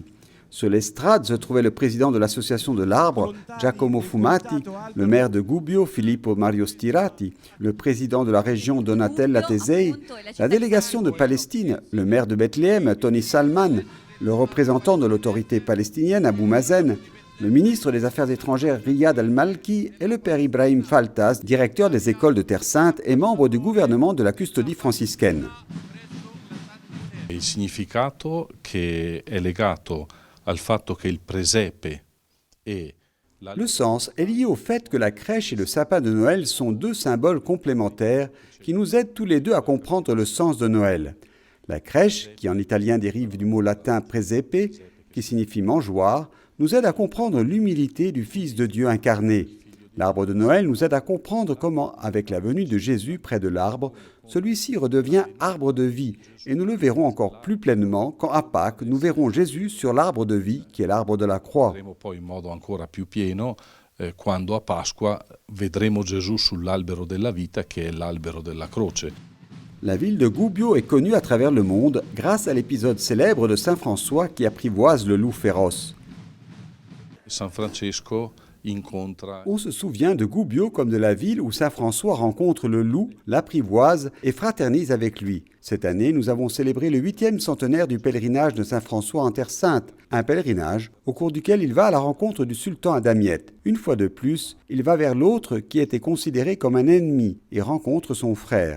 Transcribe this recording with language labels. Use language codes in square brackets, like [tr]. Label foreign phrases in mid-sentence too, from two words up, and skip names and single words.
[fr] Sur l'estrade se trouvait le président de l'association de l'arbre, Giacomo Fumati, le maire de Gubbio, Filippo Mario Stirati, le président de la région Donatella Tesei, la délégation de Palestine, le maire de Bethléem, Tony Salman, le représentant de l'autorité palestinienne, Abou Mazen, le ministre des Affaires étrangères Riyad Al-Malki et le père Ibrahim Faltas, directeur des écoles de Terre Sainte et membre du gouvernement de la custodie franciscaine. [it] Il significato che è legato al fatto che il presepe e [fr] Le sens est lié au fait que la crèche et le sapin de Noël sont deux symboles complémentaires qui nous aident tous les deux à comprendre le sens de Noël. La crèche, qui en italien dérive du mot latin presepe, qui signifie mangeoire, nous aide à comprendre l'humilité du Fils de Dieu incarné. L'arbre de Noël nous aide à comprendre comment, avec la venue de Jésus près de l'arbre, celui-ci redevient arbre de vie. Et nous le verrons encore plus pleinement quand à Pâques, nous verrons Jésus sur l'arbre de vie, qui est l'arbre de la croix. [it] Poi in modo ancora più pieno quando a Pasqua vedremo Gesù sull'albero della vita, che è l'albero della croce. [fr] La ville de Gubbio est connue à travers le monde grâce à l'épisode célèbre de Saint François qui apprivoise le loup féroce. [it] San Francesco incontra... [fr] On se souvient de Gubbio comme de la ville où Saint François rencontre le loup, l'apprivoise et fraternise avec lui. Cette année, nous avons célébré le 8e centenaire du pèlerinage de Saint François en Terre Sainte, un pèlerinage au cours duquel il va à la rencontre du sultan à Damiette. Une fois de plus, il va vers l'autre qui était considéré comme un ennemi et rencontre son frère.